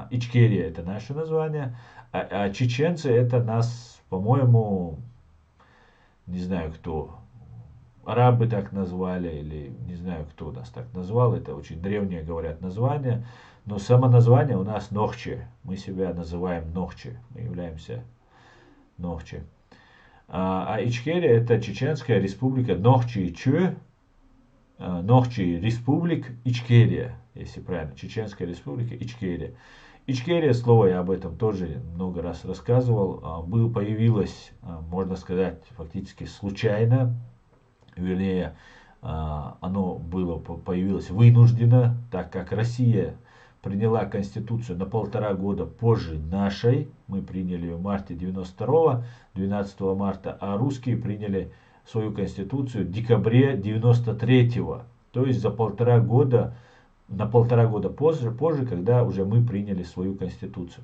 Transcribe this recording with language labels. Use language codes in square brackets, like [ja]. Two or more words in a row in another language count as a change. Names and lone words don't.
[ru] Ичкерия это наше название, а чеченцы это нас, по-моему, не знаю кто, арабы так назвали, или не знаю кто нас так назвал, это очень древнее, говорят, название, но само название у нас Нохчи, мы себя называем Нохчи, мы являемся Нохчи. А Ичкерия это Чеченская республика Нохчи-Чу, Нохчи Республик Ичкерия, если правильно, Чеченская республика Ичкерия. Ичкерия, слово я об этом тоже много раз рассказывал, появилось, можно сказать, фактически случайно, вернее, оно появилось вынужденно, так как Россия приняла Конституцию на 1,5 года позже нашей, мы приняли ее в марте 92-го, 12 марта, а русские приняли свою Конституцию в декабре 93-го, то есть за 1,5 года, на 1,5 года позже, когда уже мы приняли свою Конституцию.